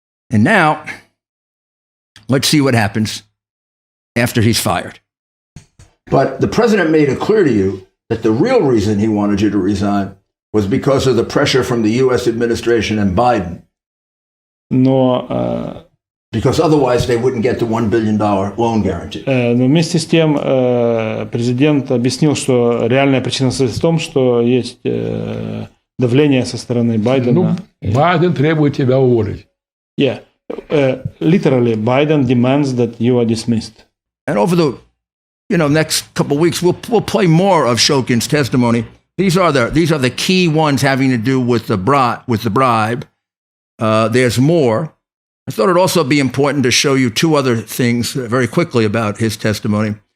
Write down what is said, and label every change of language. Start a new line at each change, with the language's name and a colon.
English: And now, let's see what happens after he's fired. But the president made it clear to you that the real reason he wanted you to resign was because of the pressure from the U.S. administration and Biden.
Russian: Но
English: Because otherwise they wouldn't get the $1 billion loan guarantee.
Russian: Но вместе с тем президент объяснил, что реальная причина состоит в том, что есть давление со стороны Байдена. Байден требует тебя уволить.
English: Yeah. Literally, Biden demands that you are dismissed. And over the next couple of weeks, we'll play more of Shokin's testimony. These are the key ones having to do with the bribe. There's more. I thought it'd also be important to show you 2 other things very quickly about his testimony.